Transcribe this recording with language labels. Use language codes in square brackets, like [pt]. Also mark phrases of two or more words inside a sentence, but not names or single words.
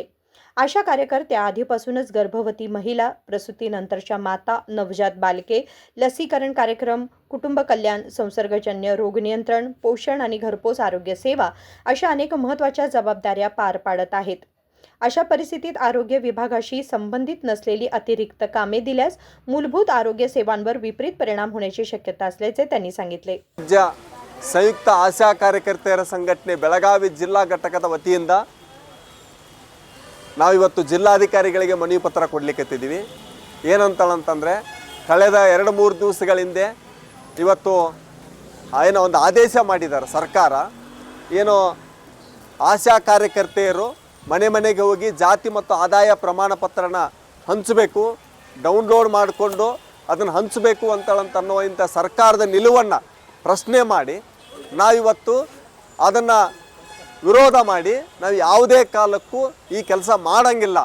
[mr] आशा कार्यकर्त्या आधीपासूनच गर्भवती महिला, प्रसूतीनंतरच्या माता, नवजात बालके, लसीकरण कार्यक्रम, कुटुंब कल्याण, संसर्गजन्य रोग नियंत्रण, पोषण आणि घरपोच आरोग्य सेवा अशा अनेक महत्त्वाच्या जबाबदाऱ्या पार पाडत आहेत. अशा परिस्थितीत आरोग्य विभागाशी संबंधित नसलेली अतिरिक्त कामे दिल्यास मूलभूत आरोग्य सेवांवर विपरीत परिणाम होण्याची शक्यता असल्याचे त्यांनी सांगितले. [kn] ಸಂಯುಕ್ತ ಆಶಾ ಕಾರ್ಯಕರ್ತೆಯರ ಸಂಘಟನೆ ಬೆಳಗಾವಿ ಜಿಲ್ಲಾ ಘಟಕದ ವತಿಯಿಂದ ನಾವಿವತ್ತು ಜಿಲ್ಲಾಧಿಕಾರಿಗಳಿಗೆ ಮನವಿ ಪತ್ರ ಕೊಡಲಿಕ್ಕೆತ್ತಿದ್ದೀವಿ. ಏನಂತಂದರೆ ಕಳೆದ 2-3 ದಿವಸಗಳ ಹಿಂದೆ ಇವತ್ತು ಏನೋ ಒಂದು ಆದೇಶ ಮಾಡಿದ್ದಾರೆ ಸರ್ಕಾರ. ಏನೋ ಆಶಾ ಕಾರ್ಯಕರ್ತೆಯರು ಮನೆ ಮನೆಗೆ ಹೋಗಿ ಜಾತಿ ಮತ್ತು ಆದಾಯ ಪ್ರಮಾಣ ಪತ್ರನ ಹಂಚಬೇಕು, ಡೌನ್ಲೋಡ್ ಮಾಡಿಕೊಂಡು ಅದನ್ನು ಹಂಚಬೇಕು ಅಂತನ್ನೋ ಇಂಥ ಸರ್ಕಾರದ ನಿಲುವನ್ನು ಪ್ರಶ್ನೆ ಮಾಡಿ ನಾವಿವತ್ತು ಅದನ್ನು ವಿರೋಧ ಮಾಡಿ ನಾವು ಯಾವುದೇ ಕಾಲಕ್ಕೂ ಈ ಕೆಲಸ ಮಾಡೋಂಗಿಲ್ಲ.